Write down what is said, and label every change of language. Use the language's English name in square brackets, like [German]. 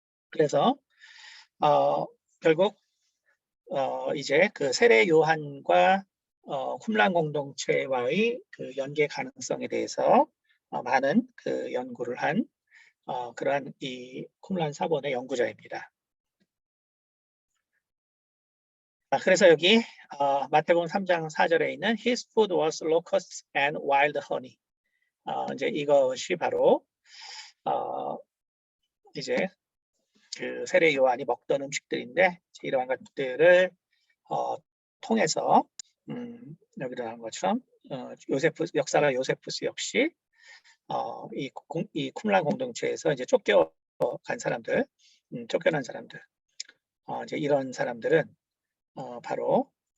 [Korean] 그래서 결국 이제 그 세례 요한과 쿰란 공동체와의 그 연계 가능성에 대해서 많은 그 연구를 한 그러한 이 쿰란 사본의 연구자입니다. 그래서 여기 마태복음 3장 4절에 있는 [English] His food was locusts and wild honey. [Korean] 이제 이것이 바로 이제 그 세례 요한이 먹던 음식들인데 이러한 것들을 통해서 여기도 나온 것처럼 요세푸스 역사가 요세푸스 역시 이 쿰란 공동체에서 이제 쫓겨간 사람들, 쫓겨난 사람들, 이제 이런 사람들은 바로